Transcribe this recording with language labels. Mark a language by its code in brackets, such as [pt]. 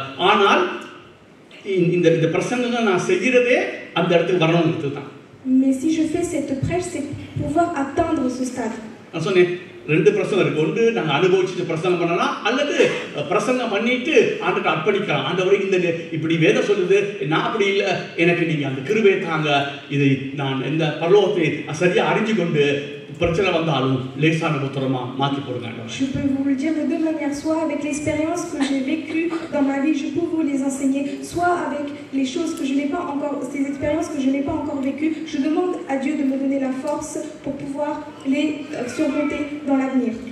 [ta] ஆனால் இந்த பிரசங்கங்கள் நான் செய்கிறதே அந்த இடத்துக்கு வரணும்ன்றது தான். [fr] Mais si je fais cette prêche, c'est pour pouvoir atteindre ce stade. [ta] நான் சொன்னேன், ரெண்டு பிரசங்கம் இருக்கு. ஒன்று நாங்கள் அனுபவிச்சுட்டு பிரசங்கம் பண்ணலாம், அல்லது பிரசங்கம் பண்ணிட்டு ஆண்டுக்கு அர்ப்பணிக்கலாம். ஆண்டவரை இந்த இப்படி வேதம் சொல்லுது, நான் அப்படி இல்லை, எனக்கு நீங்க அந்த கிருபையை தாங்க, இதை நான் இந்த பரலோகத்தை சரியா அறிஞ்சு கொண்டு பிரச்சனை வந்தாலும் லேசான உத்தரமா மாற்றி போடுங்க. [fr] Je peux vous le dire de deux manières, soit avec l'expérience que j'ai vécue dans ma vie, je peux vous les enseigner, soit avec les choses que je n'ai pas encore, ces expériences que je n'ai pas encore vécues. Je demande à Dieu de me donner la force pour pouvoir les surmonter dans l'avenir.